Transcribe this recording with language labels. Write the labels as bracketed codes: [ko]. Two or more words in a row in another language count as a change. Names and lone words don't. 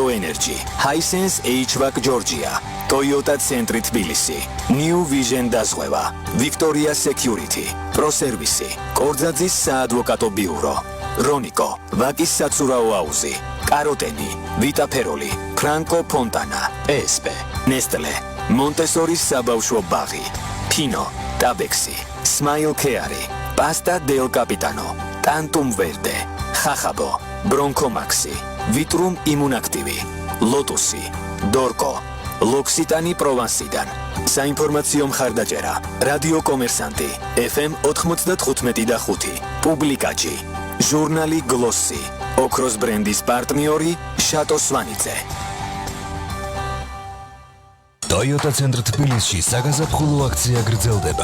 [ka] Energy, Hisense HVAC Georgia, Toyota ცენტრი თბილისი, New Vision დაზღვევა, Victoria Security, Pro Service, კორძაძის საადვოკატო ბიურო, Ronico, ვაკის საცურაო აუზი, კაროტენი, ვიტაფეროლი, ფრანკო ფონტანა, ESP, Nestle, Montessori საბავშვო ბაღი, Pino, Tabeksi, Smile Care, Pasta del Capitano, Tantum Verde, Xaxabo, Bronco Maxi, Vitrum Immunactivi, Lotusi, Dorco, L'Occitanie Provenceიდან. საინფორმაციო მხარდაჭერა, რადიო კომერსანტი, FM 95.5, პუბლიკაჯი, ჟურნალი გლოსი, ოქროს ბრენდის პარტნიორი, შატო სვანიძე. Toyota ცენტრ თბილისში საგაზაფხულო აქცია გრძელდება.